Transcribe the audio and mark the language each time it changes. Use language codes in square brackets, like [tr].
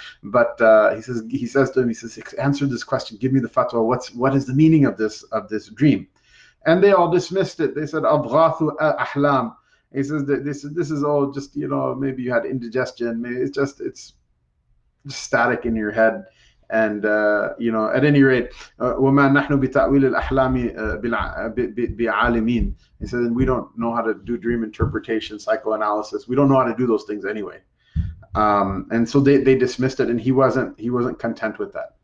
[en] But he says to him, he says, answer this question, give me the fatwa. What is the meaning of this dream? And they all dismissed it. They said, Abghathu ahlam. He says that this is all just, maybe you had indigestion. Maybe it's just static in your head. And at any rate, [ar] وَمَا نَحْنُ بِتَأْوِيلِ الْأَحْلَامِ بِعَالِمِينَ. [en] He said, and we don't know how to do dream interpretation, psychoanalysis. We don't know how to do those things anyway. And so they dismissed it, and he wasn't content with that.